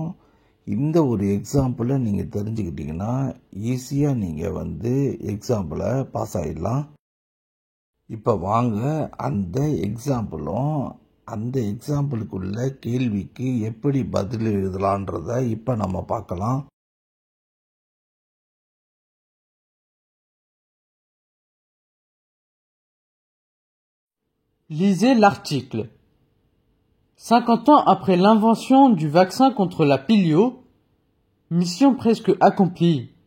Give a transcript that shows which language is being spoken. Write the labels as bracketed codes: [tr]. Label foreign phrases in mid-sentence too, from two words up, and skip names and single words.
[ta] இந்த ஒரு எக்ஸாம்பிளை நீங்கள் தெரிஞ்சுக்கிட்டிங்கன்னா ஈஸியாக நீங்கள் வந்து எக்ஸாம்பிளை பாஸ் ஆகிடலாம். இப்போ வாங்க அந்த எக்ஸாம்பிளும் அந்த எக்ஸாம்பிளுக்குள்ள கேள்விக்கு எப்படி பதில் எழுதலான்றத இப்போ நம்ம பார்க்கலாம். [fr] Lisez l'article. 50 ans après l'invention du vaccin contre la polio, mission presque accomplie.